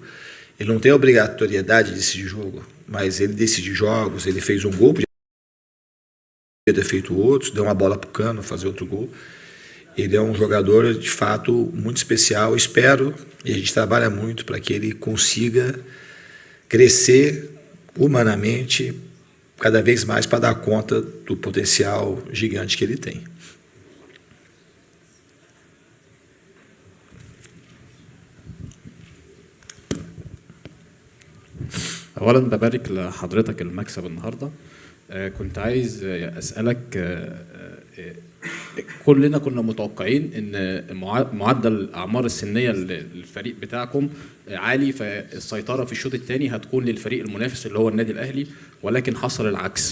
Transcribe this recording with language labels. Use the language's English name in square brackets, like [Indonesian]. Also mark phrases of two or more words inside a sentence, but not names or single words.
[Portuguese] Ele não tem a obrigatoriedade de decidir jogo, mas ele decide jogos, ele fez um gol, podia ter feito outros, deu uma bola para o Cano fazer outro gol. Ele é um jogador, de fato, muito especial. Espero, e a gente trabalha muito para que ele consiga crescer humanamente cada vez mais para dar conta do potencial gigante que ele tem. [Arabic] اولا ببارك لحضرتك المكسب النهارده. كنت عايز اسالك، كلنا كنا متوقعين ان معدل الاعمار السنيه للفريق بتاعكم عالي، فالسيطره في الشوط الثاني هتكون للفريق المنافس اللي هو النادي الاهلي، ولكن حصل العكس.